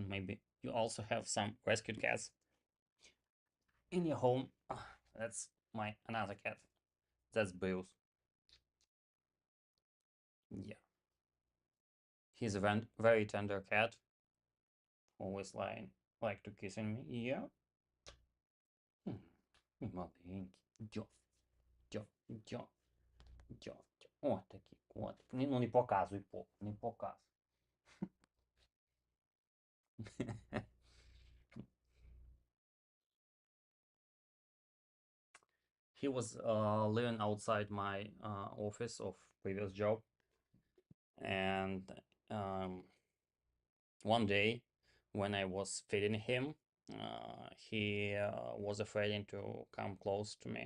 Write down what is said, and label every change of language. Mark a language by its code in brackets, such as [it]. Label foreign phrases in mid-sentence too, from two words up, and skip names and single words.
[en] Maybe you also have some rescued cats in your home. That's my another cat. That's Bruce. Yeah, he's a very tender cat. Always like to kissing me. Yeah. [uk] Мій маленький. Дьо, дьо, дьо, дьо, дьо. О, такий котик. Ну не показуй попу, не показуй. [en] He was living outside my office of previous job, and um, one day when I was feeding him, he was afraid to come close to me.